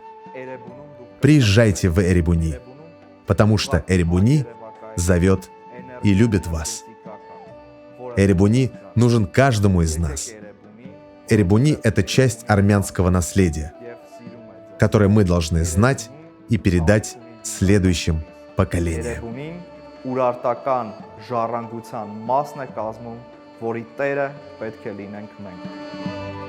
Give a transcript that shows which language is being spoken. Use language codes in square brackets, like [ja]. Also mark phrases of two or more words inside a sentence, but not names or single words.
[ru] Приезжайте в Эребуни, потому что Эребуни зовет и любит вас. Эребуни нужен каждому из нас. Эребуни — это часть армянского наследия, которое мы должны знать и передать следующим поколениям. [hy] ուրարտական ժառանգության մասն է կազմում, որի տերը պետք է լինենք մենք։